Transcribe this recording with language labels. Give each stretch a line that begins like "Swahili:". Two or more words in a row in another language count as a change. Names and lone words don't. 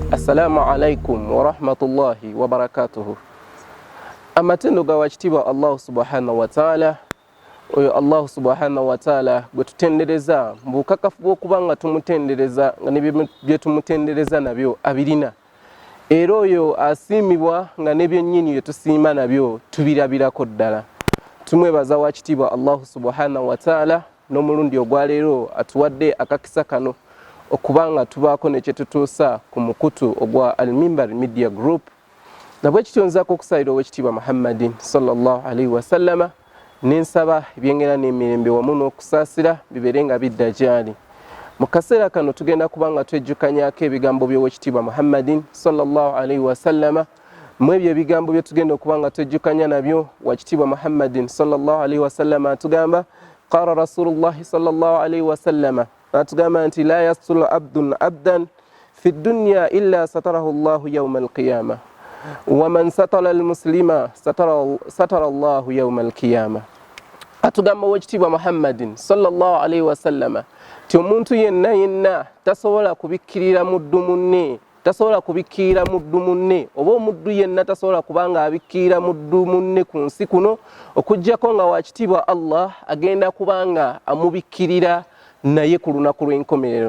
Arabic: السلام عليكم ورحمة الله وبركاته.
Ganda: Amatendo ga wachitiba
Arabic: Allah سبحانه وتعالى.
Ganda: Oyo Allah
Arabic: سبحانه وتعالى
Ganda: gwe tutendereza mbukakafu bw'okubanga tumutendereza nga ne bye tumutendereza nabyo abirina. Era oyo asiimibwa nga ne byennyini bye tusiima nabyo tubirabirako ddala. Tumwebaza wachitiba Allah
Arabic: سبحانه وتعالى
Ganda: n'omulundi ogwaleero atuwadde akakisa kano okubanga tubaako ne kye tutuusa ku mukutu ogwa Al-Mimbar Media Group. Nabwe kitonzaako okusayira ow'ekitiibwa Muhammadin
Arabic: صلى الله عليه وسلم
Ganda: n'ensaba ebyengera n'emirembe wamu n'okusaasira bibeere nga bidda gyali. Mu kaseera kano tugenda kubanga twejjukanyaako ebigambo by'ow'ekitiibwa Muhammadin
Arabic: صلى الله عليه وسلم.
Ganda: Mu ebyo ebigambo bye tugenda okubanga twejjukanya nabyo wakitiibwa
Arabic: Muhammadin صلى الله عليه وسلم atugamba قال رسول الله صلى الله عليه وسلم
Ganda: atugamba nti
Arabic: لا يستر عبد عبدا في الدنيا إلا ستره الله يوم القيامة ومن ستر المسلم ستر الله يوم القيامة wa man satara al-muslima satara Allahu yawma al-qiyamah.
Ganda: Atugamba wekitiibwa Muhammadin
Arabic: صلى الله عليه وسلم
Ganda: ti omuntu yenna tasobola kubikkirira muddu munne, tasobola kubikkirira muddu munne oba omuddu yenna tasobola kubanga abikkirira muddu munne ku nsi kuno okuggyako nga wakitiibwa Allah agenda kubanga amubikkirira naye ku lunaku lw'enkomerero.